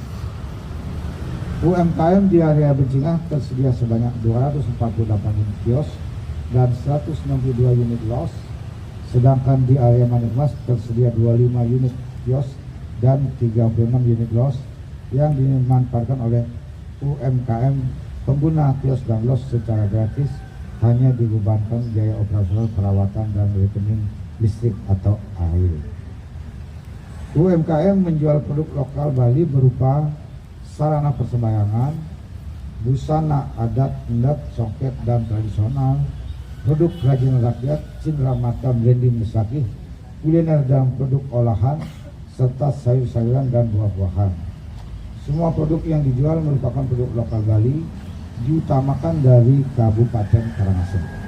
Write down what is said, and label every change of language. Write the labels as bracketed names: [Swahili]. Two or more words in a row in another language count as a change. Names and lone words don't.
[Indonesian] UMKM di area Becingah tersedia sebanyak 248 unit kios dan 162 unit los, sedangkan di area Manikmas tersedia 25 unit kios dan 36 unit los yang dimanfaatkan oleh UMKM. Pengguna kios dan los secara gratis, hanya dibebankan biaya operasional, perawatan, dan rekening listrik atau air. UMKM menjual produk lokal Bali berupa sarana persembahyangan, busana adat, endek, songket, dan tradisional, produk kerajinan rakyat, cindera mata branding Besakih, kuliner dan produk olahan, serta sayur-sayuran dan buah-buahan. Semua produk yang dijual merupakan produk lokal Bali, diutamakan dari Kabupaten Karangasem.